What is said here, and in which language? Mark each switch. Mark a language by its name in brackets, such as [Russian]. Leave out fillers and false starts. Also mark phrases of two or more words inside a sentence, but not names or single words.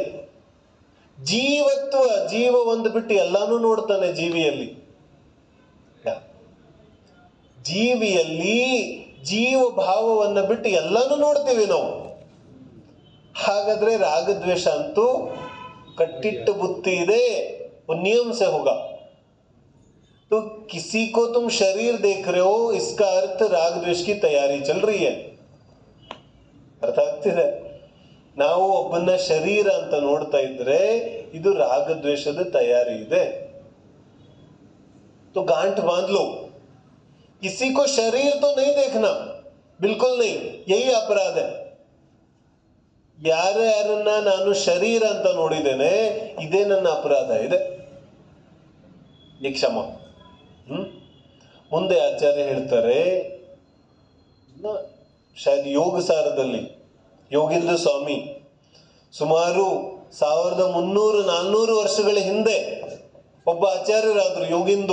[Kannada] ಜೀವತ್ವ, ಜೀವ ಒಂದು ಬಿಟ್ಟು ಎಲ್ಲಾನು ನೋಡ್ತಾನೆ ಜೀವಿಯಲ್ಲಿ. ಜೀವಿಯಲ್ಲಿ ಜೀವ ಭಾವವನ್ನ ಬಿಟ್ಟು ಎಲ್ಲಾನು ನೋಡ್ತೀವಿ ನಾವು. ಹಾಗಾದ್ರೆ ರಾಗದ್ವೇಷ ಅಂತೂ ಕಟ್ಟಿಟ್ಟ ಬುತ್ತಿ ಇದೆ, ನಿಯಮ [Hindi] से होगा. तो किसी को तुम शरीर देख रहे हो, इसका अर्थ राग द्वेष की तैयारी चल रही है. [Kannada] ಅರ್ಥ ಆಗ್ತಿದೆ? ನಾವು ಒಬ್ಬನ ಶರೀರ ಅಂತ ನೋಡ್ತಾ ಇದ್ರೆ ಇದು ರಾಗದ್ವೇಷದ ತಯಾರಿ ಇದೆ. [Hindi] तो गांठ बांध लो, किसी को शरीर तो नहीं देखना, बिल्कुल नहीं, यही अपराध है. [Kannada] ಯಾರ್ಯಾರನ್ನ ನಾನು ಶರೀರ ಅಂತ ನೋಡಿದ್ದೇನೆ, ಇದೇ ನನ್ನ ಅಪರಾಧ ಇದೆ. ಈ ಕ್ಷಮ. ಮುಂದೆ ಆಚಾರ್ಯ ಹೇಳ್ತಾರೆ, ಶಾಯದ್ ಯೋಗ ಸಾರದಲ್ಲಿ ಯೋಗೇಂದ್ರ ಸ್ವಾಮಿ ಸುಮಾರು 1300-400 ವರ್ಷಗಳ ಹಿಂದೆ ಒಬ್ಬ ಆಚಾರ್ಯರಾದ್ರು ಯೋಗಿಂದು.